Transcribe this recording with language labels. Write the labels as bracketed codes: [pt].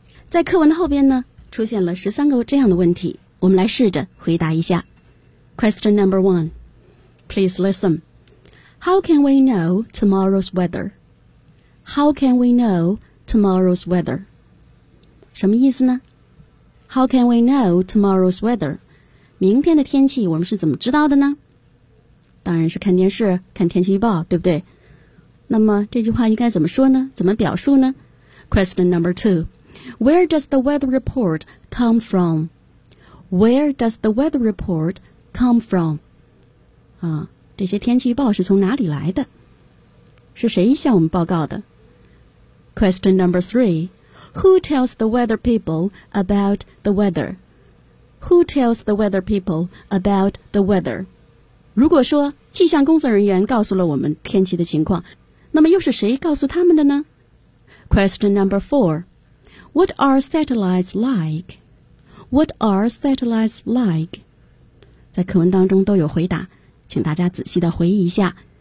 [zh] 在课文的后边呢出现了13个这样的问题，我们来试着回答一下。 [en] Question number one， please listenHow can we know tomorrow's weather? How can we know tomorrow's weather? [zh] 什么意思呢？ [en] How can we know tomorrow's weather? [zh] 明天的天气我们是怎么知道的呢？当然是看电视，看天气预报，对不对？那么这句话应该怎么说呢？怎么表述呢？ [en] Question number two. Where does the weather report come from? Where does the weather report come from? [zh] 这些天气预报是从哪里来的？是谁向我们报告的？ [en] Question number three. Who tells the weather people about the weather? Who tells the weather people about the weather? [zh] 如果说气象工作人员告诉了我们天气的情况，那么又是谁告诉他们的呢？ [en] Question number four. What are satellites like? What are satellites like? [zh] 在课文当中都有回答，请大家仔细地回忆一下。